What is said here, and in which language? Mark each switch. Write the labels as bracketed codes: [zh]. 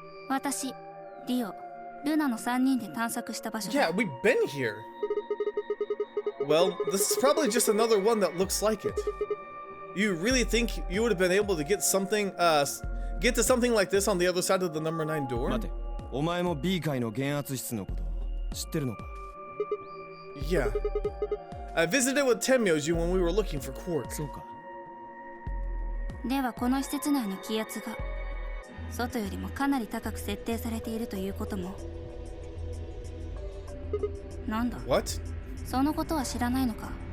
[ja] 私、ディオ、ルナの3人で探索した場所だ。 [en] Yeah, we've been here. Well, this is probably just another one that looks like it. You really think you would have been able to get something, get to something like this on the other side of the number 9 door? [ja] 待て、お前も B 階の減圧室のこと知ってるのか？ [en] Yeah. I visited with Tenmyoji when we were looking for quartz. [ja] そうか。ではこの施設内の気圧が外よりもかなり高く設定されているということも。なんだ？ [en] What? [ja] そのことは知らないのか？